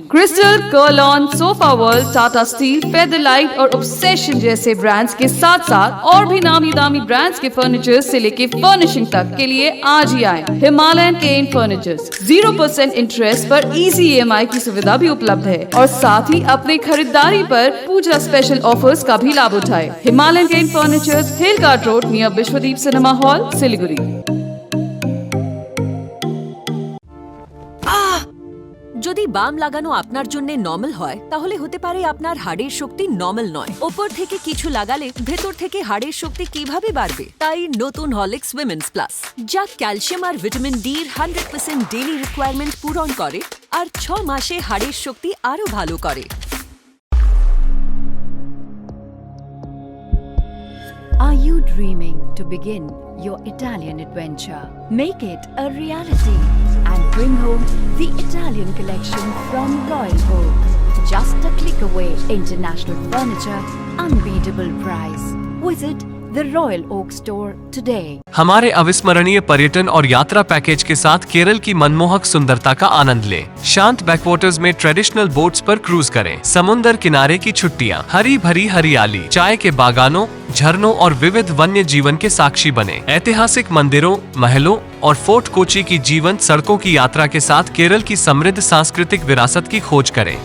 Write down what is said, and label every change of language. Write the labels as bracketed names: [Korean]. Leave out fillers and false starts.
[Hindi] Crystal, कर्लॉन, sofa world, Tata steel, Featherlite और obsession जैसे brands के साथ साथ और भी नामी दामी ब्रांड्स के फर्नीचर्स से लेके फर्निशिंग तक के लिए आज ही आए हिमालयन केन फर्नीचर्स। 0% इंटरेस्ट पर इजी EMI की सुविधा भी उपलब्ध है और साथ ही अपनी खरीदारी पर पूजा स्पेशल ऑफर्स का भी लाभ उठाएं। हिमालयन केन फर्नीचर्स, हिल guard road near Vishwadeep cinema hall, Siliguri. [Bangla] যদি বাম লাগানো আপনার জন্য নরমাল হয় তাহলে হতে পারে আপনার হাড়ের শক্তি নরমাল নয়। উপর থেকে কিছু লাগালে ভেতর থেকে হাড়ের শক্তি কিভাবে বাড়বে? তাই নতুন হরলিক্স উইমেন্স প্লাস, যা ক্যালসিয়াম আর ভিটামিন ডি এর 100% ডেইলি রিকোয়ারমেন্ট পূরণ করে আর 6 মাসে হাড়ের শক্তি আরো ভালো করে। [English] Are you dreaming to begin your Italian adventure? Make it a reality and bring home the Italian collection from Royal Oak. Just a click away, international furniture, unbeatable price. Visit the Royal Oak store today. [Hindi] हमारे अविस्मरणीय पर्यटन और यात्रा package के साथ केरल की मनमोहक सुंदरता का आनंद लें। शांत बैकवाटर्स में ट्रेडिशनल बोट्स पर क्रूज करें। समुंदर किनारे की छुट्टियां, हरी भरी हरियाली, चाय के बागानों, झरनों और विविध वन्य जीवन के साक्षी बने। ऐतिहासिक मंदिरों, महलों और फोर्ट कोची की जीवंत सड़कों की यात्रा के साथ केरल की समृद्ध सांस्कृतिक विरासत की खोज करें।